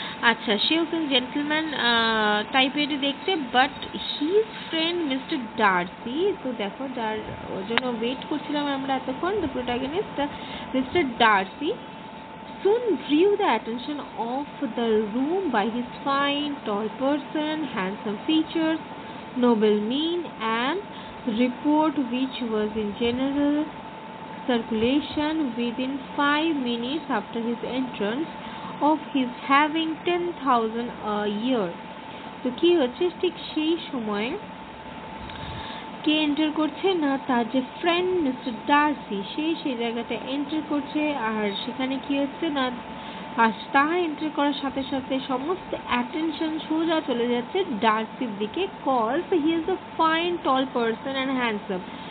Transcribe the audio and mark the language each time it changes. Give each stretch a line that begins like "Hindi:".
Bangla: আচ্ছা, সেও কিন্তু জেন্টলম্যান টাইপেরই দেখতে,
English: but his friend mister Darcy,
Bangla: তো দেখো যার জন্য ওয়েট করছিলাম আমরা এতক্ষণ,
English: The protagonist mister Darcy soon drew the attention of the room by his fine, tall person, handsome features, noble mien, and report which was in general circulation within 5 minutes after his entrance of his having 10,000 a year.
Bangla: তো কি হচ্ছে ঠিক সেই সময় কে enter করছে না, তার যে ফ্রেন্ড মিস্টার ডার্সি সেই জায়গাটা এন্টার করছে। আর সেখানে কি হচ্ছে না, আর তার এন্ট্রি করার সাথে সাথে সমস্ত অ্যাটেনশন সোজা চলে যাচ্ছে ডার্সির দিকে,
English: Cause he is a fine tall person and handsome.